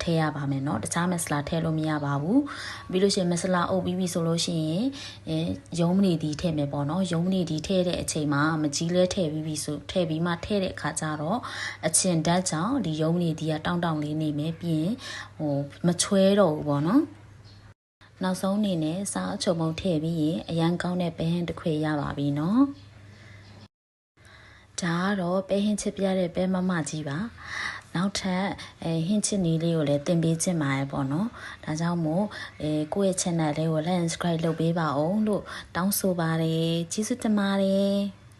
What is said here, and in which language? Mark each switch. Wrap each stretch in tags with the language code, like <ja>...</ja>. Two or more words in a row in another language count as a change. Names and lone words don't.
<my>ည့်ရပါမယ်เนาะတခြားမဆလာထည့်လို့မရပါဘူးပြီးလို့ရှိရင်မဆလာအုပ်ပြီးဆိုလို့ရှိရင်ရုံးမနေဒီထည့်မယ်ပေါ့နော်ရုံးမနေဒီထည့်တဲ့အချိန်မှာမကြီးလဲထည့်ပြီးဆိုထည့်ပြီးမှထည့်တဲ့အခါကျတော့အချင်းဓာတ်ကြောင့်ဒီရုံးမနေဒီကတောင်းလေးနေမယ်ပြီးရင်မချွဲတော့ဘူးပေါ့နော်နောက်ဆုံးအနေနဲ့စားအချုံမုံထည့်ပြီးရင်အရန်ကောင်းတဲ့ပဲဟင်းတစ်ခွေရပါပြီเนาะ ဒါကတော့ပဲဟင်းချစ်ပြတဲ့ပဲမမကြီးပါနောက်ထပ်ဟင်းချစ်နည်းလေးကိုလည်းတင်ပေးချင်ပါတယ်ပေါ့နော်ဒါကြောင့်မို့ကိုယ့်ရဲ့ channel လေးကို</my> <en>like and subscribe</en> <my>လုပ်ပေးပါအောင်လို့တောင်းဆိုပါတယ်ကျေးဇူးတင်ပါတယ်</my>